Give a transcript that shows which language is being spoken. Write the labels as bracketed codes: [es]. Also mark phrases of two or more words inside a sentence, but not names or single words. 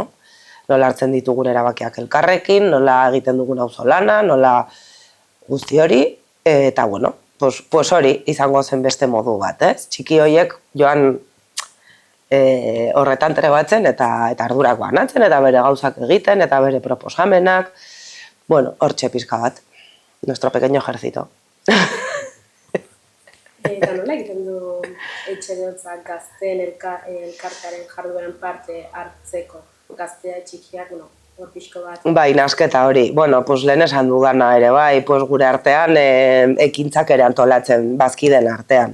[eu] Nola hartzen ditugun erabakiak elkarrekin, nola egiten dugun auzolana, nola guzti hori, eta [es] bueno, pues [eu] hori izango zen beste modu bat, ez? Txiki horiek joan horretan trebatzen eta ardurak banatzen, eta bere gauzak egiten, eta bere proposamenak, bueno, hortxe pizka bat, [es] nuestro pequeño ejército. [eu] Eta nola egiten du etxegotzak gazteen elkartearen jardueran parte hartzeko? Gaztea txikiak, hor pixko bat. Bai, nasketa hori. [es] Bueno, pues [eu] lehen esan dudana ere, bai, pues gure artean ekintzak ere antolatzen, bazkideen artean.